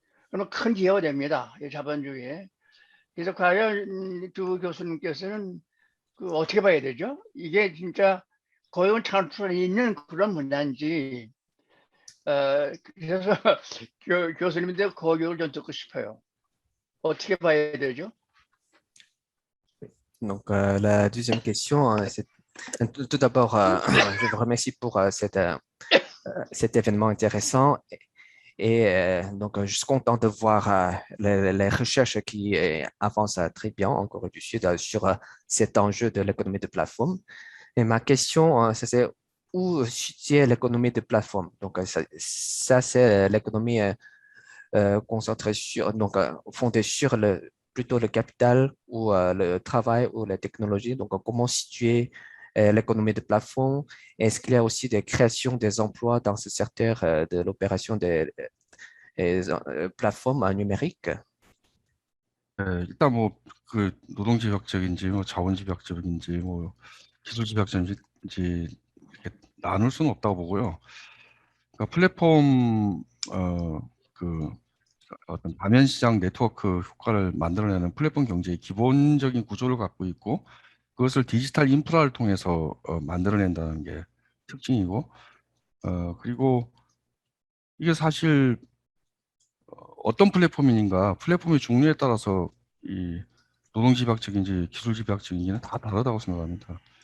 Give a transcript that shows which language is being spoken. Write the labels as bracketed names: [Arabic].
[Korean] 그럼 큰 기회가 됩니다. 이 자본주의에. 그래서 과연 두 교수님께서는 어떻게 봐야 되죠? 이게 진짜 고용 창출이 있는 그런 문제인지. 그래서 교수님한테 고격을 좀 듣고 싶어요. 어떻게 봐야 되죠? [French] Donc, la deuxième question, c'est tout d'abord, je vous remercie pour cet événement intéressant. Et donc, je suis content de voir les recherches qui avancent très bien en Corée du Sud sur cet enjeu de l'économie de plateforme. Et ma question, c'est où situer l'économie de plateforme? Donc, ça c'est l'économie concentrée fondée sur plutôt le capital ou le travail ou la technologie. Donc, comment situer l'économie de plateforme? Est-ce qu'il y a aussi des créations des emplois dans ce secteur de l'opération des plateformes numériques? [Korean] 일단 뭐 그 노동집약적인지 뭐 자본집약적인지 뭐 기술집약적인지 이렇게 나눌 수는 없다고 보고요. 그러니까 플랫폼 그 어떤 다면 시장 네트워크 효과를 만들어내는 플랫폼 경제의 기본적인 구조를 갖고 있고 그것을 디지털 인프라를 통해서 만들어낸다는 게 특징이고 그리고 이게 사실 어떤 플랫폼인가 플랫폼의 종류에 따라서 이 노동집약적인지 기술집약적인지는 다 다르다고 생각합니다.